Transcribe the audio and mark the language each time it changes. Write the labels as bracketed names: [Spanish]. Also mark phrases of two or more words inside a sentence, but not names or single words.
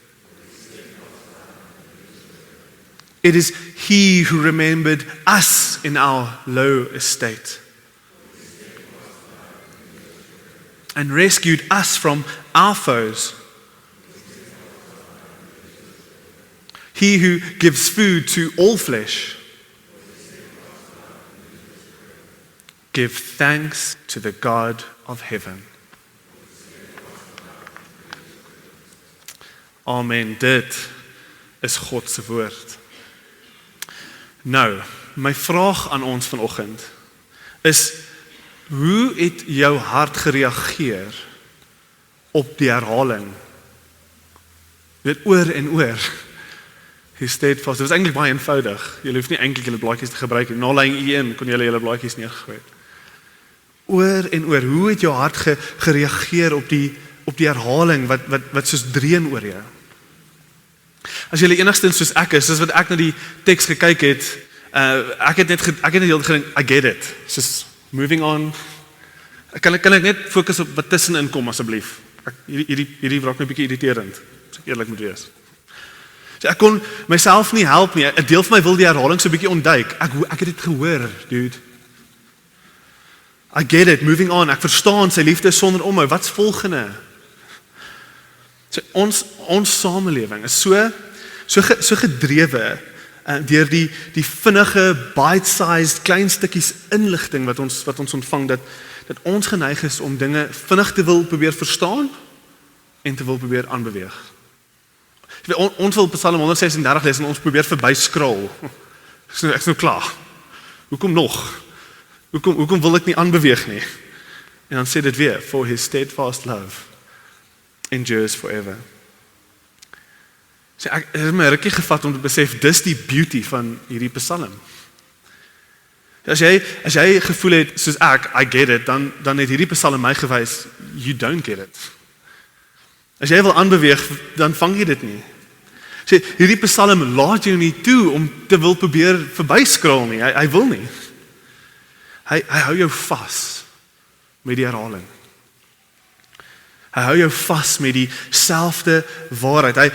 [English] It is he who remembered us in our low estate and rescued us from our foes. He who gives food to all flesh. Give thanks to the God of heaven. Amen. [Afrikaans] Dit is God se woord. Nou, my vraag aan ons vanoggend is: hoe het jou hart gereageer op die herhaling? Dit oor en oor. [English] He stayed fast. [Afrikaans] Dit was eintlik baie eenvoudig. Jy hoef nie eintlik julle blaadjies te gebruik nie. Na lyn 1 kon julle blaadjies neergegooi het. Oor en oor. Hoe het jou hart gereageer op die herhaling wat soos dreun oor jou? As jy enigstens soos ek is, soos wat ek na die teks gekyk het, ek het net heel gedink, [English] I get it. [Afrikaans] Soos [English] moving on. [Afrikaans] Kan ek net fokus op wat tussenin kom asseblief? Hierdie raak my 'n bietjie irriterend, as ek eerlik moet wees. So ek kon myself nie help nie. 'n Deel van my wil die herhaling so 'n bietjie ontduik. Ek het dit gehoor, [English] dude. I get it, moving on. [Afrikaans] Ek verstaan sy liefde is sonder omhou. Wat's volgende? So ons samelewing is so gedrewe deur die vinnige bite-sized klein stukkies inligting wat ons ontvang dat ons geneig is om dinge vinnig te wil probeer verstaan en te wil probeer aanbeweeg. Ons wil Psalm 136 lees en ons probeer verby scroll. Ek is nou klaar. Hoekom nog? Hoekom wil ek nie aanbeweeg nie? En dan sê dit weer, [English] for his steadfast love endures forever. [Afrikaans] So ek het my rukkie gevat om te besef, dis die beauty van hierdie Psalm. As jy gevoel het, soos [English] I get it, [Afrikaans] dan het hierdie Psalm my gewys, [English] you don't get it. [Afrikaans] As jy wil aanbeweeg, dan vang jy dit nie. So, hierdie Psalm laat jou nie toe om te wil probeer verbyskraal nie, hy wil nie. Hy hou jou vas met die herhaling. Hy hou jou vas met dieselfde waarheid.